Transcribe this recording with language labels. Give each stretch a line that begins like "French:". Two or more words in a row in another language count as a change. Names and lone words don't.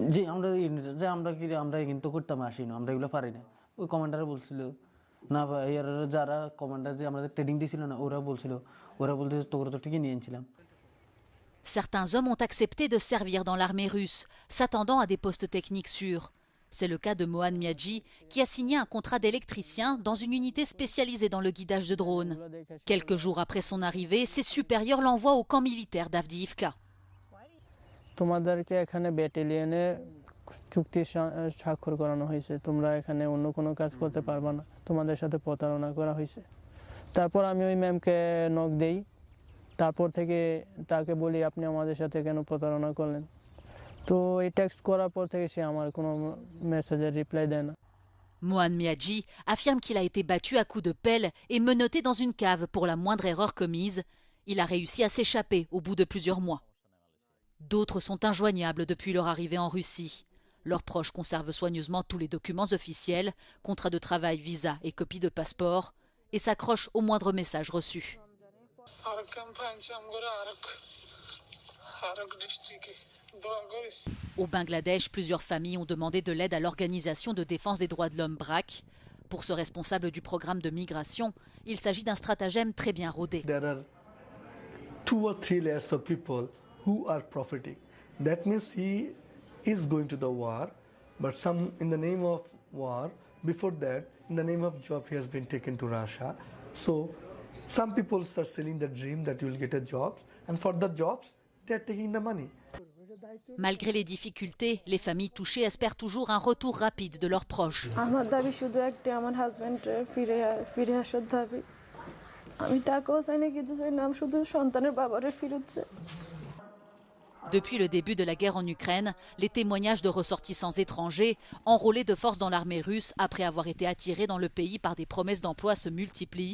French: Certains hommes ont accepté de servir dans l'armée russe, s'attendant à des postes techniques sûrs. C'est le cas de Mohan Miadji, qui a signé un contrat d'électricien dans une unité spécialisée dans le guidage de drones. Quelques jours après son arrivée, ses supérieurs l'envoient au camp militaire d'Avdiivka.
Bangla: তারপর থেকে তাকে বলি আপনি আমাদের সাথে কেন প্রতারণা করলেন তো এই টেক্সট করার পর থেকে সে আমার কোনো
English: message-er reply
Bangla: দেয় না
French: Mohan Miadji affirme qu'il a été battu à coups de pelle et menotté dans une cave pour la moindre erreur commise. Il a réussi à s'échapper au bout de plusieurs mois. D'autres sont injoignables depuis leur arrivée en Russie. Leurs proches conservent soigneusement tous les documents officiels, contrats de travail, visa et copies de passeport, et s'accrochent au moindre message reçu. Au Bangladesh, plusieurs familles ont demandé de l'aide à l'Organisation de défense des droits de l'homme BRAC. Pour ce responsable du programme de migration, il s'agit d'un stratagème très bien rodé.
English: There are 2 or 3 layers of people who are profiting. That means he is going to the war, but some in the name of war, before that, in the name of job, he has been taken to Russia. So some people start selling the dream that you will get a job, and for the jobs, they are taking the money.
French: Malgré les difficultés, les familles touchées espèrent toujours un retour rapide de leurs proches. Depuis le début de la guerre en Ukraine, les témoignages de ressortissants étrangers enrôlés de force dans l'armée russe après avoir été attirés dans le pays par des promesses d'emploi se multiplient.